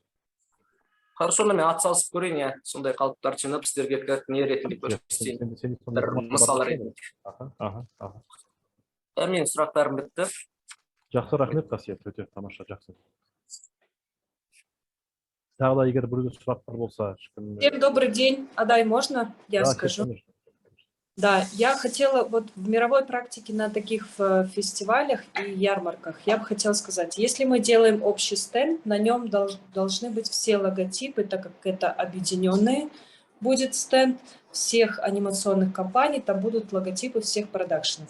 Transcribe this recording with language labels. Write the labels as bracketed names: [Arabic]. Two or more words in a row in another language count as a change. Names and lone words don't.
[Kazakh] Хорошо, мен атсалысып көрейін, иә, сондай қалыптарды жинап сіздерге как не ретінде көрсетейін. Бір мысал ретінде. Менің сұрақтарым бітті. Жақсы, рахмет Қасиет, өте тамаша, жақсы. Тағы да егер біреуде сұрақтар болса, [Russian] Всем добрый день. Адай, можно я скажу? Конечно. Да, я хотела вот в мировой практике на таких фестивалях и ярмарках, я бы хотела сказать, если мы делаем общий стенд, на нем должны быть все логотипы, так как это объединенный будет стенд всех анимационных компаний, там будут логотипы всех продакшенов.